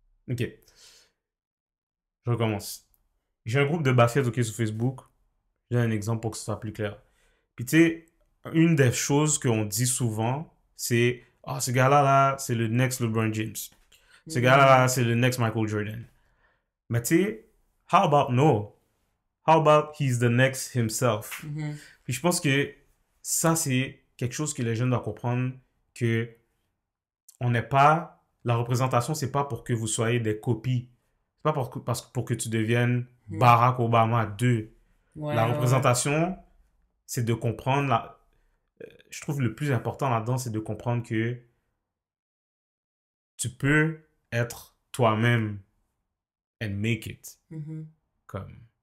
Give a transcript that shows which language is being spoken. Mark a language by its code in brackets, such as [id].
[fr] Ok, je recommence. J'ai un groupe de basket sur Facebook. J'ai un exemple pour que ce soit plus clair. Puis tu sais, une des choses qu'on dit souvent, c'est « Ah, ce gars-là, là, c'est le next LeBron James. Ce gars-là, là, c'est le next Michael Jordan. » Mais tu sais, [en] how about no? How about he's the next himself? [fr] Puis je pense que ça, c'est quelque chose que les jeunes doivent comprendre, que on n'est pas... La représentation, c'est pas pour que vous soyez des copies. C'est pas pour que tu deviennes Barack Obama 2. Ouais, La ouais, représentation, c'est de comprendre... Je trouve le plus important là-dedans, c'est de comprendre que tu peux être toi-même [en] and make it. [fr] Comme...